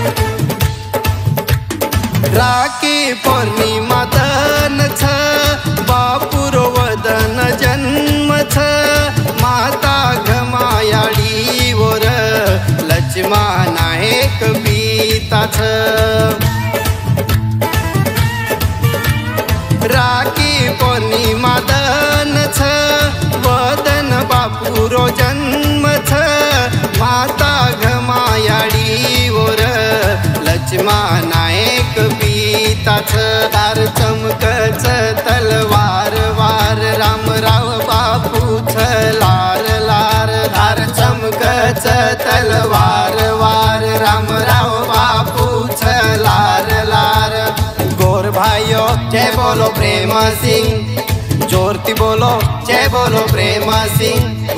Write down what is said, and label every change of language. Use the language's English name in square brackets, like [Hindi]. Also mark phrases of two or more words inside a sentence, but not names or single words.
[Lambadi] राखी पौर्णिमा दन छ बापूर वदन जन्म छ। माता घमायाडी वर लक्ष्मणा एक पिता छ। राखी पौर्णिमा दन छ वदन बापूरो जन्म छ। माता घमायाडी वर लक्ष्मणा एक पिता छ। तार चमकच तलवार वार रामराव बापू छ लार लार। तार चमकच तलवार वार रामराव बापू छ लार लार। [Hindi] गोर भाइयों जय बोलो प्रेम सिंह, जोरती बोलो जय बोलो प्रेम सिंह।